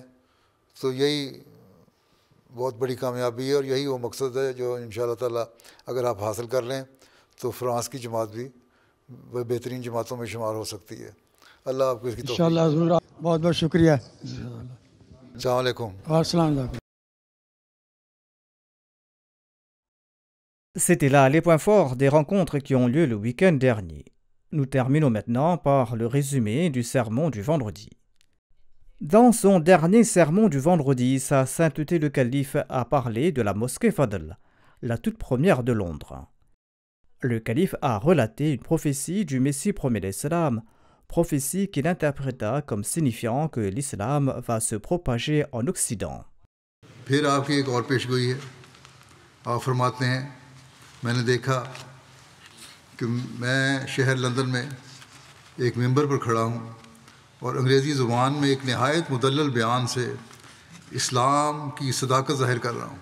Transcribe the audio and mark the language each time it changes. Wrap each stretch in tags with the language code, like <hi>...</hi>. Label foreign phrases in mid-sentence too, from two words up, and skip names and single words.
<ur>تو یہی بہت بڑی کامیابی ہے، اور یہی وہ مقصد ہے جو</ur> <ar>انشاءاللہ تعالیٰ</ar> <ur>اگر آپ حاصل کر لیں تو فرانس کی جماعت بھی بہترین جماعتوں میں شمار ہو سکتی ہے. اللہ آپ کو اس کی توفیق. انشاءاللہ حضور بہت بہت شکریہ.</ur> <ar>السلام علیکم. السلام علیکم.</ar> <fr>C'était là les points forts des rencontres qui ont lieu le week-end dernier. Nous terminons maintenant par le résumé du sermon du vendredi. Dans son dernier sermon du vendredi, Sa Sainteté le Calife a parlé de la mosquée Fadl, la toute première de Londres. Le calife a relaté une prophétie du Messie promet l'Islam, prophétie qu'il interpréta comme signifiant que l'islam va se propager en Occident.</fr> <ur>پھر آپ کی ایک اور پیشگوئی ہے. آپ فرماتے ہیں میں نے دیکھا کہ میں شہر لندن میں ایک ممبر پر کھڑا ہوں اور انگریزی زبان میں ایک نہایت مدلل بیان سے اسلام کی صداقت ظاہر کر رہا ہوں.</ur>